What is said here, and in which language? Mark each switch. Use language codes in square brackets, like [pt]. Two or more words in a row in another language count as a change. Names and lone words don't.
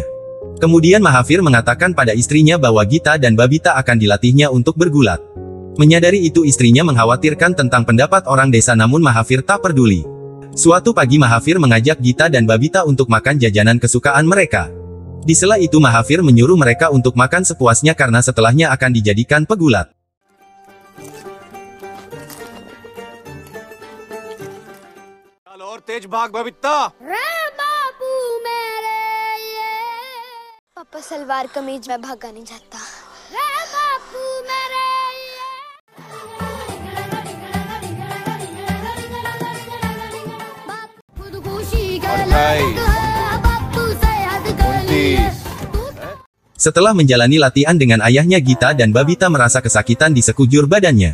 [id] Kemudian Mahavir mengatakan pada istrinya bahwa Gita dan Babita akan dilatihnya untuk bergulat. Menyadari itu istrinya mengkhawatirkan tentang pendapat orang desa namun Mahavir tak peduli. Suatu pagi Mahavir mengajak Gita dan Babita untuk makan jajanan kesukaan mereka. Di sela itu Mahavir menyuruh mereka untuk makan sepuasnya karena setelahnya akan dijadikan pegulat. [hi] और तेज भाग बबीता। बापू मेरे ये पापा सलवार कमीज में भागा नहीं जाता। बापू मेरे [id] Setelah menjalani latihan dengan ayahnya Gita dan Babita merasa kesakitan di sekujur badannya.